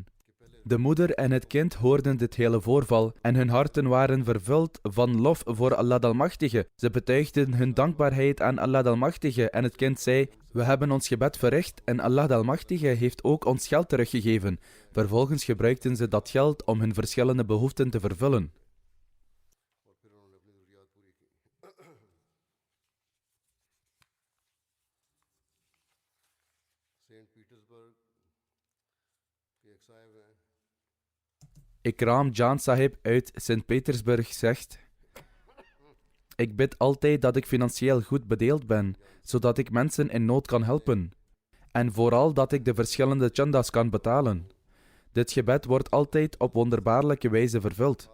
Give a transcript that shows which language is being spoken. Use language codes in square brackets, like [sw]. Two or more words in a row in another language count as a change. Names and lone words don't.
[nl] De moeder en het kind hoorden dit hele voorval en hun harten waren vervuld van lof voor Allah de Almachtige. Ze betuigden hun dankbaarheid aan Allah de Almachtige en het kind zei: we hebben ons gebed verricht en Allah de Almachtige heeft ook ons geld teruggegeven. Vervolgens gebruikten ze dat geld om hun verschillende behoeften te vervullen. [hi] और फिर उन्होंने अपनी ज़रूरियात पूरी की। सेंट पीटर्सबर्ग के एक साहिब हैं [nl] Ikram Jan Sahib uit Sint-Petersburg zegt: ik bid altijd dat ik financieel goed bedeeld ben, zodat ik mensen in nood kan helpen. En vooral dat ik de verschillende chandas kan betalen. Dit gebed wordt altijd op wonderbaarlijke wijze vervuld.